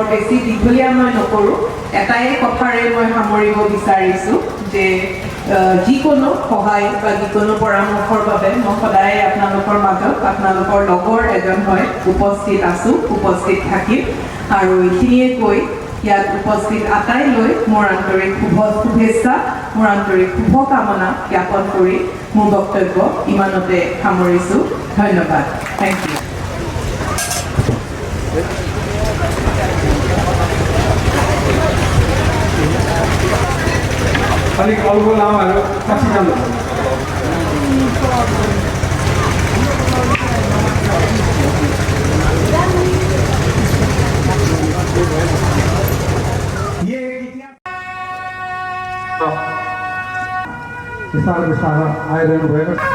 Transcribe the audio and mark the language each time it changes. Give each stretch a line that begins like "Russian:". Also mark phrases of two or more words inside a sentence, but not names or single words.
Assamese: বেছি দীঘলীয়া মই নকৰোঁ এটাই কথাৰে মই সামৰিব বিচাৰিছোঁ যে যিকোনো সহায় বা যিকোনো পৰামৰ্শৰ বাবে মই সদায় আপোনালোকৰ মাজত আপোনালোকৰ লগৰ এজন হৈ উপস্থিত আছোঁ উপস্থিত থাকিম আৰু এইখিনিয়ে কৈ ইয়াত উপস্থিত আটাইলৈ মোৰ আন্তৰিক শুভেচ্ছা মোৰ আন্তৰিক শুভকামনা জ্ঞাপন কৰি মোৰ বক্তব্য ইমানতে সামৰিছোঁ ধন্যবাদ
English: thank you
Nepali: अलिक अल्गो लामाहरू पछि जानु बिस्तारै बिस्तारै आइरहनु भएको